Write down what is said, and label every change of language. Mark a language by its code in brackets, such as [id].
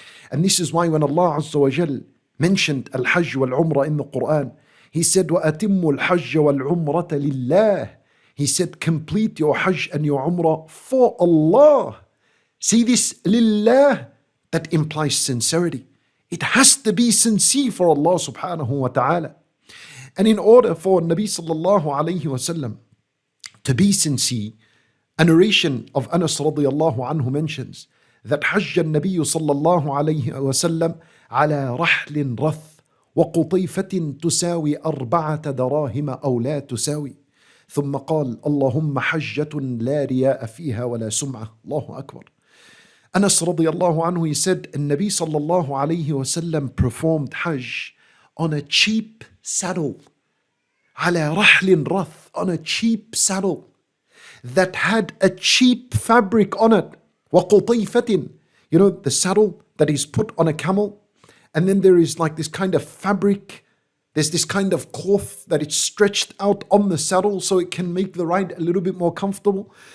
[en] And this is why when Allah Azza wa Jal mentioned al-Hajj wal-Umrah in the Quran, He said, [ar] وَأَتِمُّ الْحَجَّ وَالْعُمْرَةَ لِلَّهِ. [en] He said, complete your Hajj and your Umrah for Allah. See this, lillah, that implies sincerity. It has to be sincere for Allah subhanahu wa ta'ala. And in order for Nabi sallallahu alayhi wa sallam to be sincere, a narration of Anas radiyallahu anhu mentions that [ar] حج النبي صلى الله عليه وسلم على رحل رث وقطيفة تساوي 4 دراهم أو لا تساوي ثم قال اللهم حجة لا رياء فيها ولا سمعة. الله أكبر. [en] Anas radiyallahu anhu, he said, [ar] النبي صلى الله عليه وسلم [en] performed Hajj on a cheap saddle. [ar] على رحل رث, [en] on a cheap saddle that had a cheap fabric on it. وَقُطِيفَةٍ, you know, the saddle that is put on a camel, and then there is like this kind of fabric, there's this kind of cloth that it's stretched out on the saddle so it can make the ride a little bit more comfortable.